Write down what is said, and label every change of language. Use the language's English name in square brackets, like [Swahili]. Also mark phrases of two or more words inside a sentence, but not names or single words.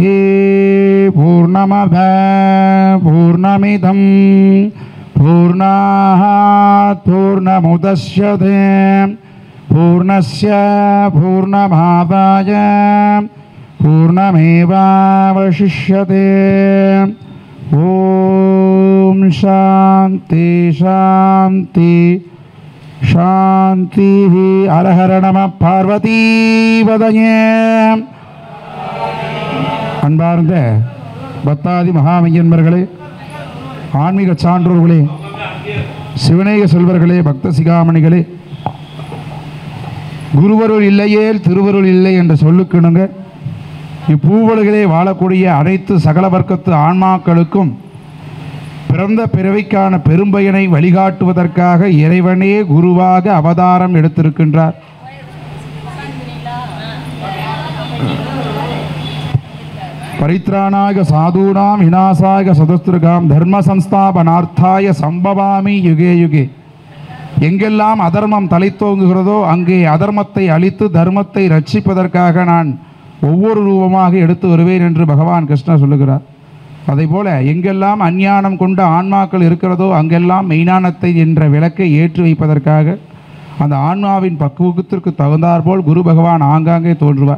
[Sanskrit] पूर्णमद पूर्णमिदं पूर्णात् पूर्णमुदच्यते पूर्णस्य पूर्णमादाय पूर्णमेवावशिष्यते. ओम शान्ति शान्ति शान्ति. हर हर नमः பார்வதீபதயே. [Tamil] அன்பார்ந்த பக்தாதி மகாமையன்மர்களே, ஆன்மீக சான்றோர்களே, சிவநேய செல்வர்களே, பக்த சிகாமணிகளே, குருவருள் இல்லையேல் திருவருள் இல்லை என்று சொல்லுக்கிணுங்க. இப்பூவலுகளே வாழக்கூடிய அனைத்து சகல வர்க்கத்து ஆன்மாக்களுக்கும் பிறந்த பிறவிக்கான பெரும்பயனை வழிகாட்டுவதற்காக இறைவனே குருவாக அவதாரம் எடுத்திருக்கின்றார். [Sanskrit] परित्राणाय साधूनाम् विनाशाय चदुष्कृताम् धर्म संस्थापनार्थाय सम्भवामि युगे युगे. [Tamil] எங்கெல்லாம் அதர்மம் தலைத்தோங்குகிறதோ அங்கே அதர்மத்தை அழித்து தர்மத்தை ரட்சிப்பதற்காக நான் ஒவ்வொரு ரூபமாக எடுத்து வருவேன் என்று பகவான் கிருஷ்ணர் சொல்லுகிறார். அதேபோல எங்கெல்லாம் அஞ்ஞானம் கொண்ட ஆன்மாக்கள் இருக்கிறதோ அங்கெல்லாம் மெய்ஞானத்தை என்ற விளக்கை ஏற்றி வைப்பதற்காக அந்த ஆன்மாவின் பக்குவத்திற்கு தகுந்தாற்போல் குரு பகவான் ஆங்காங்கே தோன்றுவார்.